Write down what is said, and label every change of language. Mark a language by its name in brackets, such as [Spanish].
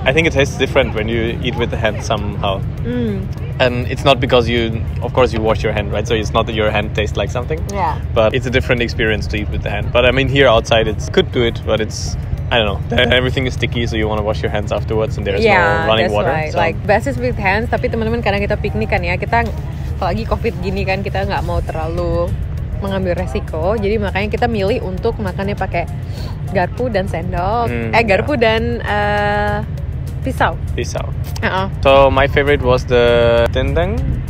[English] I think it tastes different when you eat with the hand somehow. And it's not because of course you wash your hand, right? So it's not that your hand tastes like something. Yeah. But it's a different experience to eat with the hand. But I mean, here outside, could do it, but it's I don't know, everything is sticky, so you want to wash your hands afterwards, and there's no running water. Right. So. Like best is with hands. [Indonesian] Tapi teman-teman, karena kita piknik kan ya, kita apalagi COVID gini kan, kita nggak mau terlalu mengambil resiko, jadi makanya kita milih untuk makannya pakai garpu dan sendok, garpu dan pisau. [English] So my favorite was the dendeng.